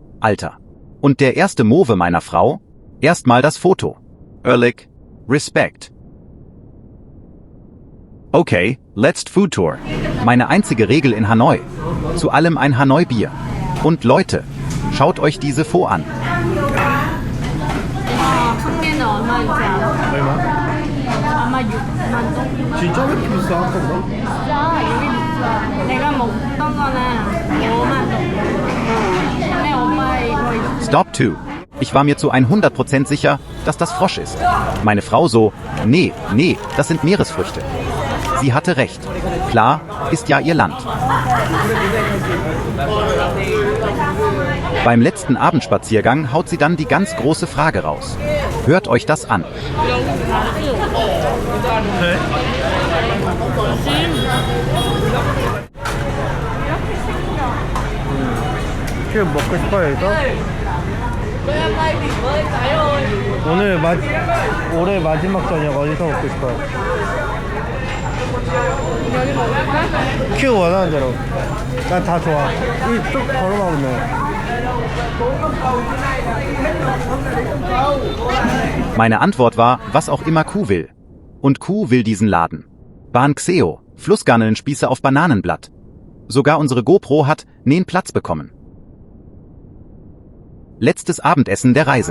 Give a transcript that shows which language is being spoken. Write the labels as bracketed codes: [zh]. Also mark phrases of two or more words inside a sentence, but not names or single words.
[de] Alter. Und der erste Move meiner Frau? Erstmal das Foto. Ehrlich. Respekt. [en] Okay, let's food tour. [de] Meine einzige Regel in Hanoi. Zu allem ein Hanoi-Bier. Und Leute, schaut euch diese Pho an. [ko] 한 개는 얼마인지 알아? 얼마? 아마 6만 동. 진짜 왜 이렇게 비싸? 아까 뭐? 비싸. 여기 비싸. 내가 먹던 거는 5만 동. 근데 엄마 이거 있어. [en] Stop to. [de] Ich war mir zu 100% sicher, dass das Frosch ist. Meine Frau so, nee, das sind Meeresfrüchte. Sie hatte recht. Klar, ist ja ihr Land. Beim letzten Abendspaziergang haut sie dann die ganz große Frage raus. Hört euch das an. [ko] 큐 먹고 싶어요 이거? 오늘 올해 마지막 저녁 어디서 먹고 싶어요? 여기 먹을까? 큐 원하는 대로 난 다 좋아 이 쭉 걸어가면 [de] Meine Antwort war, was auch immer Q will. Und Q will diesen Laden. Ban Xeo, Flussgarnelenspieße auf Bananenblatt. Sogar unsere GoPro hat Platz bekommen. Letztes Abendessen der Reise.